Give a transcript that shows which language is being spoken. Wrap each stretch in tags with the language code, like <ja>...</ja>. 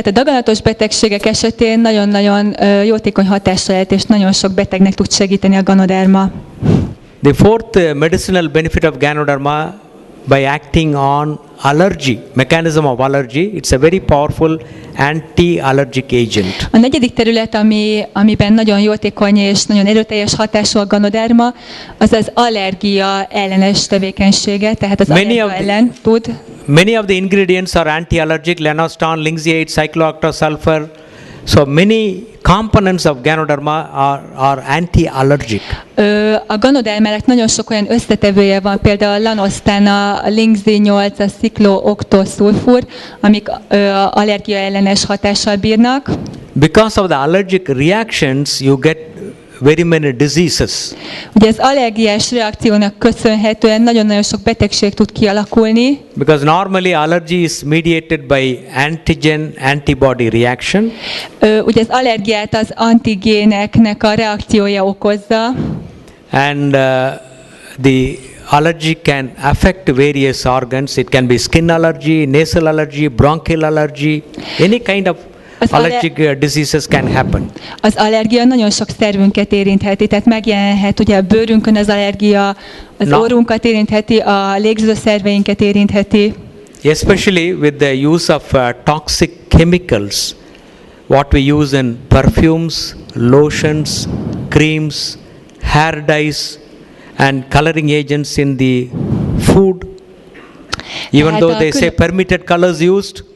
<hu>Tehát a daganatos betegségek esetén nagyon-nagyon jótékony hatással lehet, és nagyon sok betegnek tud segíteni a Ganoderma.</hu> <en>The fourth medicinal benefit of Ganoderma, by acting on allergy, mechanism of allergy, it's a very powerful anti-allergic agent.</en> <hu>A negyedik terület, amiben nagyon jótékony és nagyon erőteljes hatású a Ganoderma, az az allergia ellenes tevékenysége, tehát az allergia ellen tud.</hu> <en>Many of the ingredients are anti-allergic, lenostan, linseed, cyclooctasulfur. So many components of Ganoderma are anti-allergic.</en> <hu>A Ganodermának nagyon sok olyan összetevője van, például a lanosztán, a ling 8, a cyclooctasulfur, amik allergia ellenes hatással bírnak.</hu> <en>Because of the allergic reactions, you get very many diseases.</en> <hu>Ugye az allergiás reakciónak köszönhetően nagyon-nagyon sok betegség tud kialakulni.</hu> <en>Because normally allergy is mediated by antigen-antibody reaction.</en> <hu>Ugye az allergiát az antigéneknek a reakciója okozza.</hu> <en>And the allergy can affect various organs. It can be skin allergy, nasal allergy, bronchial allergy, any kind of allergic diseases can happen.</en> <hu>Az allergia nagyon sok szervünket érintheti, tehát megjelenhet ugye a bőrünkön az allergia, az orrunkat érintheti, a légzőszerveinket érintheti.</hu> <en>Especially with the use of toxic chemicals, what we use in perfumes, lotions, creams, hair dyes, and coloring agents in the food. Even though they say permitted colors used,</en>